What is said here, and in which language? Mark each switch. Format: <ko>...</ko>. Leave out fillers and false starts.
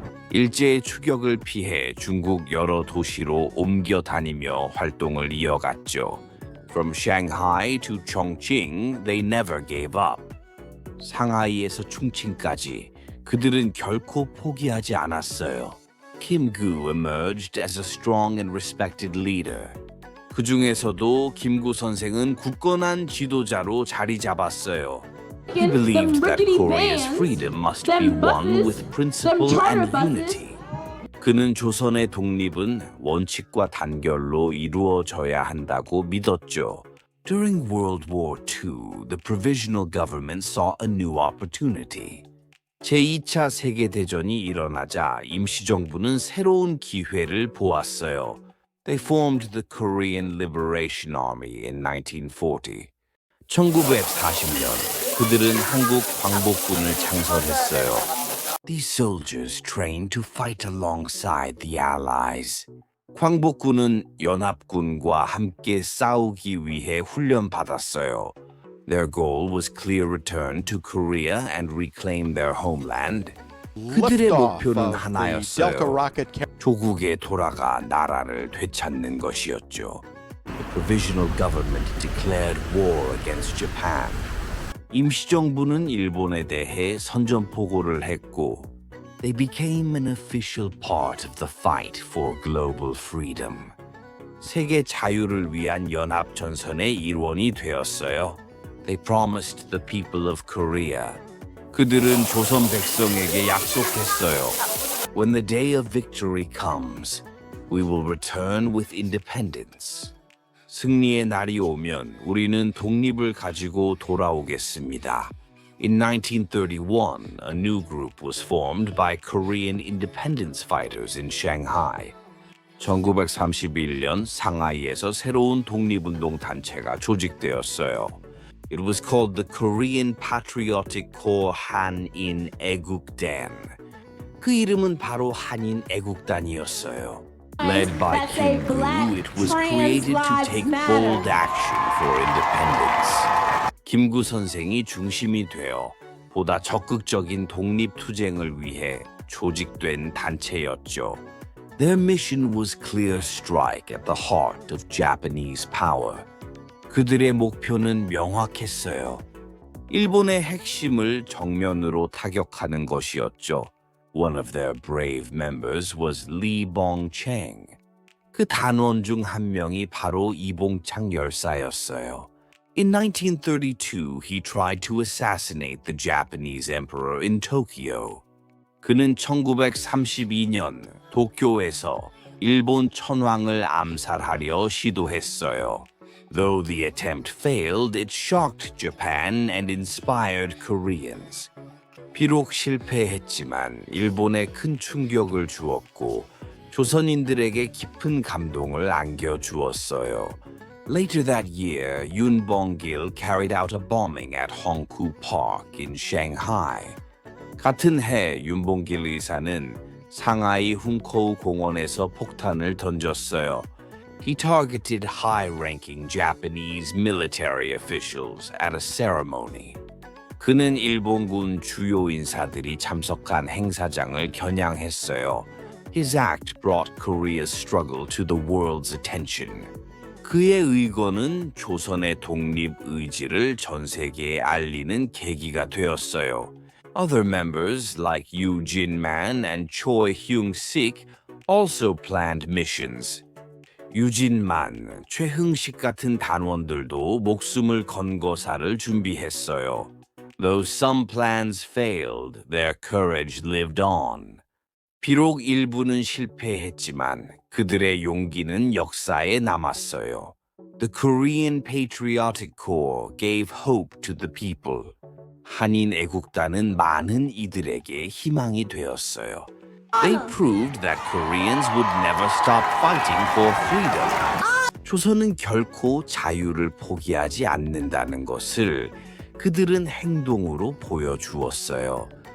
<ko>일제의 추격을 피해 중국 여러 도시로 옮겨 다니며 활동을 이어갔죠.</ko> <en>From Shanghai to Chongqing, they never gave up.</en> <ko>상하이에서 충칭까지 그들은 결코 포기하지 않았어요.</ko> <en>Kim Gu emerged as a strong and respected leader.</en> <ko>그 중에서도 김구 선생은 굳건한 지도자로 자리 잡았어요.</ko> <en>He believed that Korea's freedom must be won with principle and unity.</en> <ko>그는 조선의 독립은 원칙과 단결로 이루어져야 한다고 믿었죠.</ko> <en>During World War II, the provisional government saw a new opportunity.</en> <ko>제2차 세계대전이 일어나자 임시정부는 새로운 기회를 보았어요.</ko> <en>They formed the Korean Liberation Army in 1940.</en> <ko>1940년 그들은 한국 광복군을 창설했어요.</ko> <en>These soldiers trained to fight alongside the Allies.</en> <ko>광복군은 연합군과 함께 싸우기 위해 훈련받았어요.</ko> <en>Their goal was clear return to Korea and reclaim their homeland.</en> <ko>그들의 목표는 하나였어요. 조국에 돌아가 나라를 되찾는 것이었죠.</ko> <en>The provisional government declared war against Japan.</en> <ko>임시정부는 일본에 대해 선전포고를 했고,</ko> <en>they became an official part of the fight for global freedom.</en> <ko>세계 자유를 위한 연합전선의 일원이 되었어요.</ko> <en>They promised the people of Korea.</en> <ko>그들은 조선 백성에게 약속했어요.</ko> <en>When the day of victory comes, we will return with independence.</en> <ko>승리의 날이 오면 우리는 독립을 가지고 돌아오겠습니다.</ko> <en>In 1931, a new group was formed by Korean independence fighters in Shanghai.</en> <ko>1931년 상하이에서 새로운 독립운동 단체가 조직되었어요.</ko> <en>It was called the Korean Patriotic Corps 한인 애국단.</en> <ko>그 이름은 바로 한인 애국단이었어요.</ko> <en>Led by Kim Gu, it was created to take bold action for independence.</en> <ko>김구 선생이 중심이 되어 보다 적극적인 독립투쟁을 위해 조직된 단체였죠.</ko> <en>Their mission was clear strike at the heart of Japanese power.</en> <ko>그들의 목표는 명확했어요. 일본의 핵심을 정면으로 타격하는 것이었죠.</ko> <en>One of their brave members was Lee Bong-cheng.</en> <ko>그 단원 중 한 명이 바로 이봉창 열사였어요.</ko> <en>In 1932, he tried to assassinate the Japanese emperor in Tokyo.</en> <ko>그는 1932년 도쿄에서 일본 천황을 암살하려 시도했어요.</ko> <en>Though the attempt failed, it shocked Japan and inspired Koreans.</en> <ko>비록 실패했지만 일본에 큰 충격을 주었고 조선인들에게 깊은 감동을 안겨주었어요.</ko> <en>Later that year, Yoon Bong-gil carried out a bombing at Hongkou Park in Shanghai.</en> <ko>같은 해 윤봉길 의사는 상하이 훈코우 공원에서 폭탄을 던졌어요.</ko> <en>He targeted high-ranking Japanese military officials at a ceremony.</en> <ko>그는 일본군 주요 인사들이 참석한 행사장을 겨냥했어요.</ko> <en>His act brought Korea's struggle to the world's attention.</en> <ko>그의 의거는 조선의 독립 의지를 전 세계에 알리는 계기가 되었어요.</ko> <en>Other members like Yoo Jin-man and Choi Hyung-sik also planned missions.</en> <ko>유진만, 최흥식 같은 단원들도 목숨을 건 거사를 준비했어요.</ko> <en>Though some plans failed, their courage lived on.</en> <ko>비록 일부는 실패했지만 그들의 용기는 역사에 남았어요.</ko> <en>The Korean Patriotic Corps gave hope to the people.</en> <ko>한인 애국단은 많은 이들에게 희망이 되었어요.</ko> <en>They proved that Koreans would never stop fighting for freedom.</en> <ko>조선은 결코 자유를 포기하지 않는다는 것을 그들은 행동으로 보여주었어요.</ko>